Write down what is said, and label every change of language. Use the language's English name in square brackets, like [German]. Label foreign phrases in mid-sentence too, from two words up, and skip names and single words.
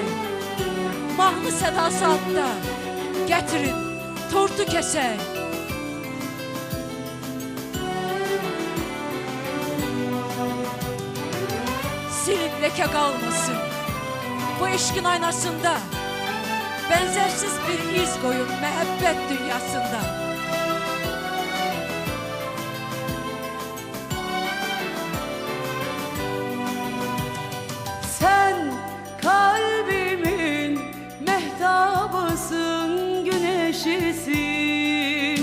[Azerbaijani] Mahnı sədası altda gətirin tortu kəsək. Silib ləkə qalmasın bu eşqin aynasında. [Turkish] Benzersiz bir iz koyun məhəbbət dünyasında. Sen kalbimin mehtabısın, güneşisin.